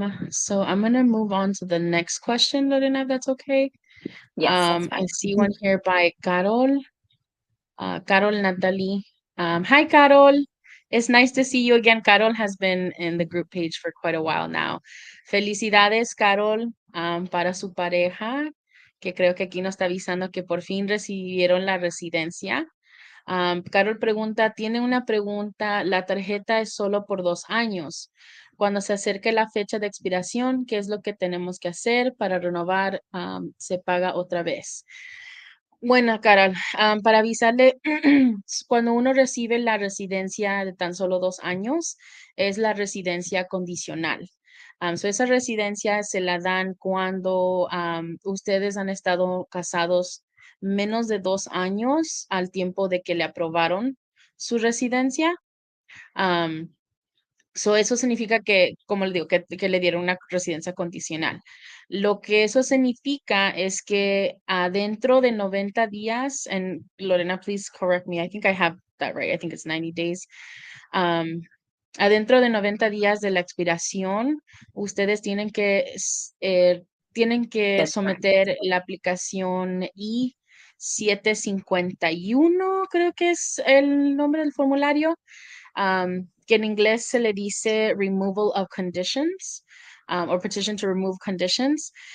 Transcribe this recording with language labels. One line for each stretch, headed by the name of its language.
English: So I'm gonna move on to the next question, Lorena, if that's okay. Yes, that's I fine. see one here by Carol. Carol Nathaly. Hi, Carol. It's nice to see you again. Carol has been in the group page for quite a while now.
Spanish: Felicidades, Carol, para su pareja, que creo que aquí nos está avisando que por fin recibieron la residencia. Carol pregunta, tiene una pregunta, la tarjeta es solo por 2 años. Cuando se acerque la fecha de expiración, ¿qué es lo que tenemos que hacer para renovar? Se paga otra vez. Bueno, Carol, para avisarle, cuando uno recibe la residencia de tan solo 2 años, es la residencia condicional. Esa residencia se la dan cuando ustedes han estado casados menos de 2 años al tiempo de que le aprobaron su residencia. Eso significa que, como le digo, que le dieron una residencia condicional. Lo que eso significa es que adentro de 90 días,
English: and Lorena, please correct me, I think I have that right, I think it's 90 days.
Spanish: Adentro de 90 días de la expiración, ustedes tienen que
English: That's fine.
Spanish: someter la aplicación I-751, creo que es el nombre del formulario, que en inglés se le dice
English: removal of conditions, or petition to remove conditions.